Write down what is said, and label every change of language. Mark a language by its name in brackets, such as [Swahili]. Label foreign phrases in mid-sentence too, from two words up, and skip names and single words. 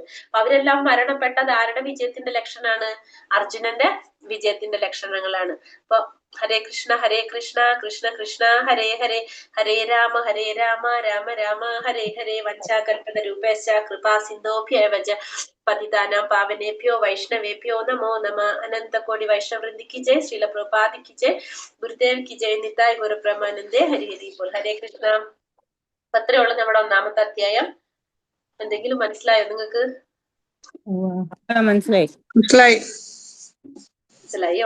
[Malayalam] അപ്പൊ അവരെല്ലാം മരണപ്പെട്ടത് ആരുടെ വിജയത്തിന്റെ ലക്ഷണമാണ്? അർജുനന്റെ വിജയത്തിന്റെ ലക്ഷണങ്ങളാണ്. [Sanskrit] അപ്പൊ ഹരേ കൃഷ്ണ കൃഷ്ണ കൃഷ്ണ ഹരേ ഹരേ, ഹരേ രാമ രാമ രാമ ഹരേ ഹരേ, വഞ്ചാകൽപത രൂപേശ കൃപാ സിന്ധോഭ്യവച പതിതാനാം പാവനേഭ്യോ വൈഷ്ണവേഭ്യോ നമോ നമ. അനന്തകോടി വൈഷ്ണവൃന്ദി കി ജയ്, ശ്രീല പ്രഭുപാദി കി ജയ്, ഗുരുദേവ് കി ജയ്, നിതായ് ഗുരു ബ്രഹ്മാനന്ദേ ഹരി ഹരി ബോൾ. ഹരേ കൃഷ്ണ. [Malayalam] അത്രയുള്ള നമ്മുടെ 1ാമത്തെ അധ്യായം. എന്തെങ്കിലും മനസ്സിലായോ നിങ്ങൾക്ക്? മനസ്സിലായോ?